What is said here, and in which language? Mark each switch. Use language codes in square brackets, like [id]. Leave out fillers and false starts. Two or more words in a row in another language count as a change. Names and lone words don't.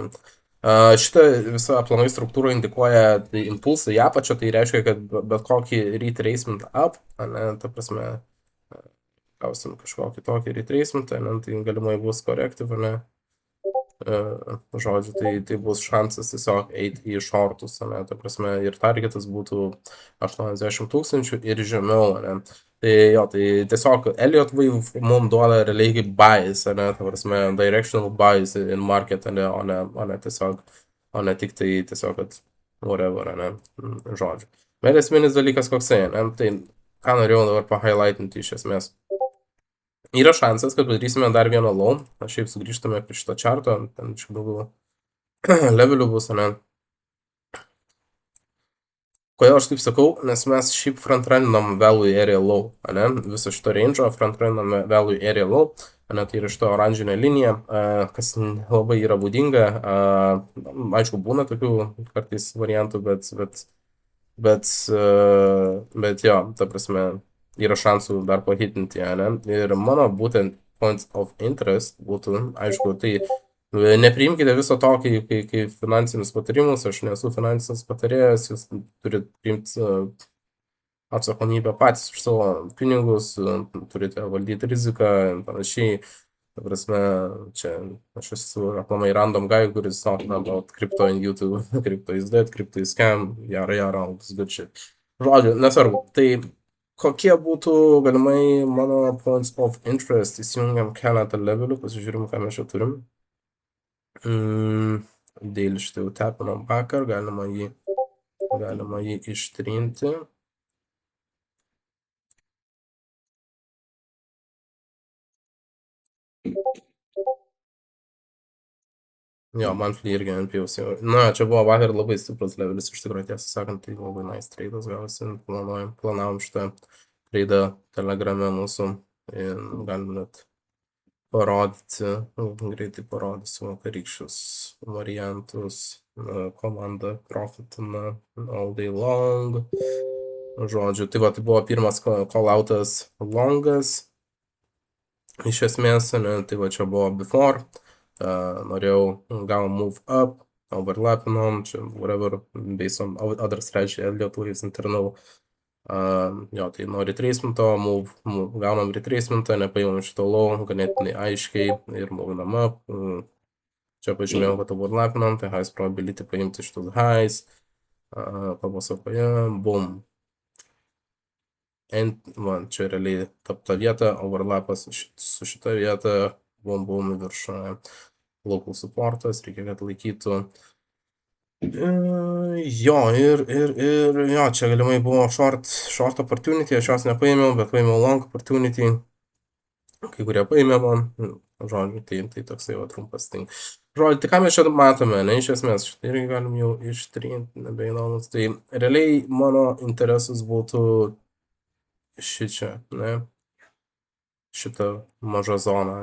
[lt] Šitą visą aplamai struktūrą indikuoja impulsą į apačią, tai reiškia, kad bet kokį [en] retracement up, [lt] ne, ta prasme, gausim kažkokį tokį retracement, ne, tai galimai bus corrective, ne? Žodžiu, tai bus šansas tiesiog eiti į šortus, ne, ta prasme, ir targetas būtų 80 000 ir žemiau, ne. Tai jo, tai tiesiog Elliott Wave mums duoda realiai kaip bias, ne, ta prasme, [en] directional bias in market, [lt] ne, o ne tiesiog, o ne tik tai tiesiog, kad whatever, ne, žodžiu. Bet esminis dalykas koksai, ne, tai ką norėjau dabar pahighlightinti iš esmės. Yra šansas, kad padarysime dar vieną low. Šiaip sugrįžtame prie šito čarto, ten čia daugiau levelių bus, ne? Kodėl aš taip sakau? Nes mes šiaip frontruninam [en] value area low, [lt] ne? Viso šito range'o frontruninam [en] value area low, [lt] ne? Tai yra šito oranžinė linija, kas labai yra būdinga. Aišku, būna tokių kartais variantų, bet jo, ta prasme, yra šansų dar pahitinti ją, ne? Ir mano būtent [en] points of interest [lt] būtų, aišku, tai nepriimkite viso to kaip finansinius patarimus, aš nesu finansinis patarėjas, jūs turite priimti atsakomybę patys už savo pinigus, turite valdyti riziką ir panašiai. Ta prasme, čia aš esu aplamai [en] random guy, kuris talking about crypto in YouTube, crypto is dead, crypto is scam, jara, all this good shit. [lt] Žodžiu, nesvarbu. Tai kokie būtų galimai mano [en] points of interest, [lt] įsijungiam keletą levelių, pasižiūrim, ką mes čia turim. Dėl šitą jau tepinom vakar, galima jį ištrinti. Jo, monthly irgi NPS jau. Na, čia buvo vakar labai stiprus levelis, iš tikrųjų, tiesą sakant, tai labai nice tradas gavosi. Planavom šitą tradą Telegrame mūsų ir galim net parodyti, greitai parodysiu vakarykščius variantus. Komanda profitina [en] all day long. [lt] Žodžiu, tai va, tai buvo pirmas call-outas longas. Iš esmės, ne, tai va čia buvo before. Norėjau, gavom [en] move up, [lt] overlapinom, čia [en] whatever, based on other strategy, Elliott Waves internal. [lt] Jo, tai nuo retracement'o, gaunam retracement'ą, nepaimam šito low, ganėtinai aiškiai ir movinam up. Čia pažymėjau, kad overlapinom, tai [en] highest probability [lt] paimti šitus highs. Papasakoje, boom. Man čia realiai ta vieta, overlapas su šita vieta, bum į viršų. Local supportas, reikia, kad laikytų. Jo, ir jo, čia galimai buvo [en] short opportunity, [lt] aš jos nepaėmiau, bet paėmiau [en] long opportunity. [lt] Kai kurie paėmėmo, žodžiu, tai toksai va trumpas ting. Žodžiu, tai ką mes čia matome, ne, iš esmės, šitą irgi galim jau ištrinti, nebeįdomus. Tai realiai mano interesas būtų šičia, ne, šitą mažą zoną.